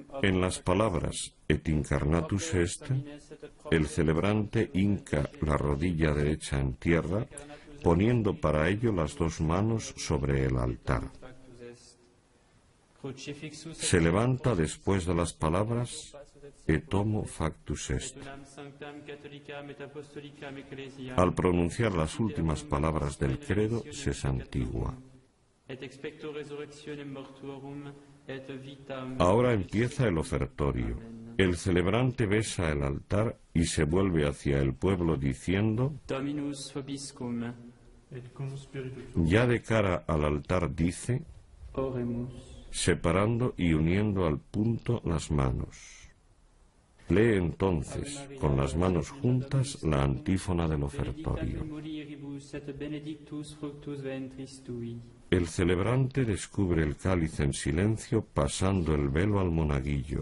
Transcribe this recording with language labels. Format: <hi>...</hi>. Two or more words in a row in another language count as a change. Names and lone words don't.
<es>En las palabras</es> <la>et incarnatus est,</la> <es>el celebrante hinca la rodilla derecha en tierra, poniendo para ello las dos manos sobre el altar. Se levanta después de las palabras</es> <la>et homo factus est.</la> <es>Al pronunciar las últimas palabras del credo se santigua. Ahora empieza el ofertorio. El celebrante besa el altar y se vuelve hacia el pueblo diciendo:</es> <la>Dominus vobiscum.</la> <es>Ya de cara al altar dice: Oremus. Separando y uniendo al punto las manos. Lee entonces, con las manos juntas, la antífona del ofertorio. El celebrante descubre el cáliz en silencio pasando el velo al monaguillo.</es>